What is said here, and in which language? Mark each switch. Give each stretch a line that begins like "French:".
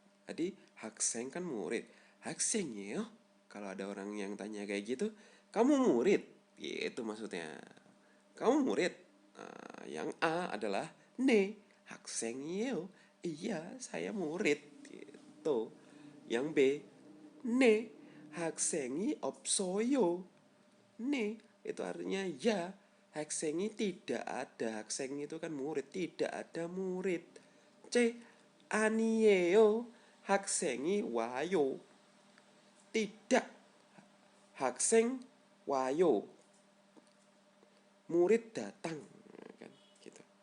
Indonesian: Jadi 학생 kan murid.
Korean: 학생이에요?
Indonesian: Kalau ada orang yang tanya kayak gitu, kamu murid? Gitu maksudnya. Kamu murid? Yang A adalah
Korean: 네, 학생이에요.
Indonesian: Iya, saya murid. Gitu. Yang B,
Korean: 네, 학생이 없어요.
Indonesian: 네, itu artinya ya. 학생이 tidak ada. 학생 itu kan murid, tidak ada murid.
Korean: C, 아니에요. 학생이 와요.
Indonesian: Tidak.
Korean: 학생 와요.
Indonesian: Murid datang kan gitu.